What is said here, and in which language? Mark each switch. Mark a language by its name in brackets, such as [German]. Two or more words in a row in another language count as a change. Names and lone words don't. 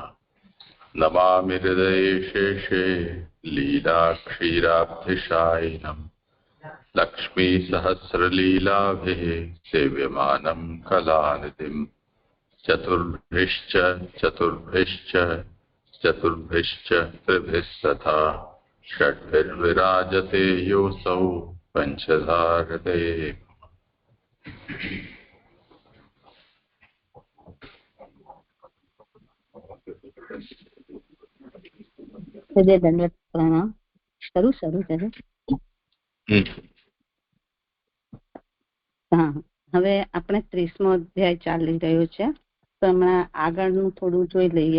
[Sanskrit] नमामि हृदये शेषे लीलाक्षीराब्धिशायिनम् लक्ष्मीसहस्रलीलाभिः सेव्यमानं कलानिधिम्। चतुर्भिश्च चतुर्भिश्च चतुर्भिश्च त्रिभिस्तथा षड्भिर्विराजते योऽसौ पञ्चधारते। [Gujarati] દંડવત પ્રણામ. શરૂ કરે. હા, હવે આપણે 30મો અધ્યાય ચાલી રહ્યો છે, તો હમણાં આગળનું થોડું જોઈ લઈએ.